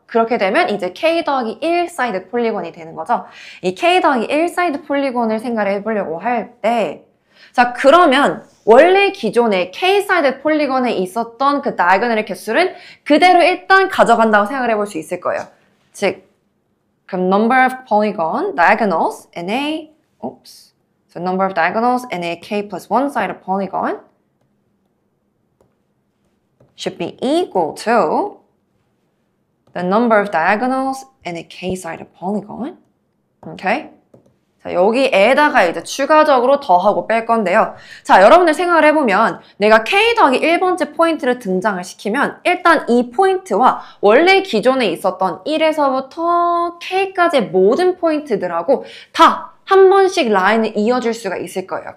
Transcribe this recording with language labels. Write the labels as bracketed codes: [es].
[ko] 그렇게 되면 이제 K 더하기 1 사이드 폴리곤이 되는 거죠. 이 K 더하기 1 사이드 폴리곤을 생각을 해보려고 할 때 자, 그러면 원래 기존에 K-사이드 폴리곤에 있었던 그 다이아고널의 개수는 그대로 일단 가져간다고 생각을 해볼 수 있을 거예요. 즉, 그럼 [en] number of polygon diagonals in a so number of diagonals in a K plus 1 sided polygon should be equal to the number of diagonals in a K-sided polygon. Okay? [ko] 자, 여기에다가 이제 추가적으로 더하고 뺄 건데요. 자, 여러분들 생각을 해보면 내가 K 더하기 1번째 포인트를 등장을 시키면 일단 이 포인트와 원래 기존에 있었던 1에서부터 K까지의 모든 포인트들하고 다 한 번씩 라인을 이어줄 수가 있을 거예요.